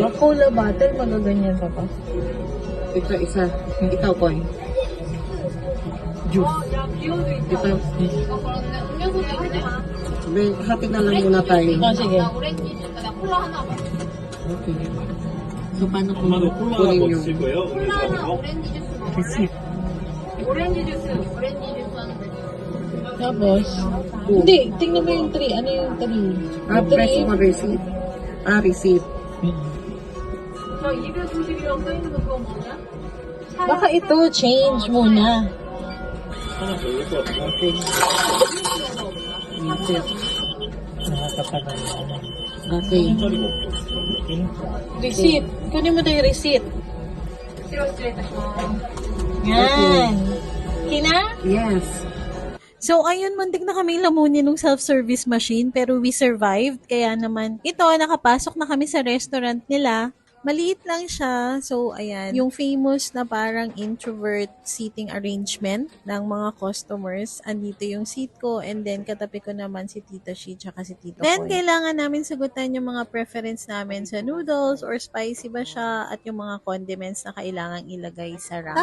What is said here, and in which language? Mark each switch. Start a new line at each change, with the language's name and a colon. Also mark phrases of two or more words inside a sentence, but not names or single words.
English: Cola bottle,
Filipino: magaganyan pa pa. Ito isa. Ikaw, Koy. Juice. Ito. Hati na lang muna tayo. Oh, sige. Okay. So, paano kung
Korean: 엄마도 콜라
Filipino: kunin
Korean: 하나
Filipino: yung
Korean: 드실 거예요? 음료수하고?
Filipino: receipt? Tapos, hindi, tingnan mo yung 3. Ano yung 3? Ah, press mo receipt. Ah, receipt. Baka ito, change muna.
Korean: 하나 더 올릴 것 같아요.
Filipino: Okay. Receipt. Nakakatagal. Okay.
Korean: 짜리가 없어.
Filipino: Receipt. Kunin mo tayo receipt. Yan. Kina? Yes. So, ayun, muntik na kaming lamunin ng
English: self-service machine
Filipino: pero
English: we survived.
Filipino: Kaya naman, ito, nakapasok na kami sa restaurant nila. Maliit lang siya. So, ayan. Yung famous na parang
English: introvert seating arrangement
Filipino: ng mga customers. Andito yung seat ko
English: and then
Filipino: katabi ko naman si Tita Shi tsaka si Tito Then, Koy. Kailangan namin sagutan yung mga preference namin sa
English: noodles or spicy
Filipino: ba siya at yung mga condiments na kailangang ilagay sa ramen.